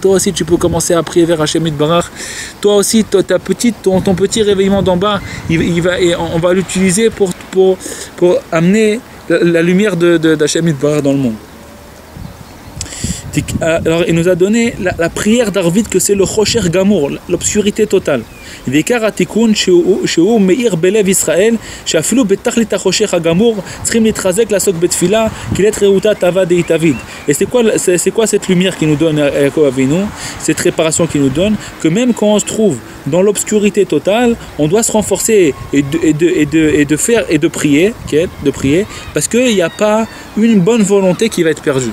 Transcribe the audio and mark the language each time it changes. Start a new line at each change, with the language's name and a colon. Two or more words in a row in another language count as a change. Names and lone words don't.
French: Toi aussi, tu peux commencer à prier vers Hashem Yitbarach. Toi aussi, ton petit réveillement d'en bas, on va l'utiliser pour amener la lumière d'Hachem Yitbarach dans le monde. Alors il nous a donné la prière d'Arvid, que c'est le
Hebrew: חושך גמור,
French: l'obscurité totale.
Hebrew: ועיקר התיקון שהוא מאיר בלב ישראל, שאפילו בתכלית החושך הגמור צריכים להתחזק לעסוק בתפילה, כי
Aramaic: לית רעותה תאווה דאיתאביד.
French: Et c'est quoi cette lumière qui nous donne Yaakov Avinu, cette réparation qui nous donne, que même quand on se trouve dans l'obscurité totale, on doit se renforcer et de prier, parce qu'il n'y a pas une bonne volonté qui va être perdue.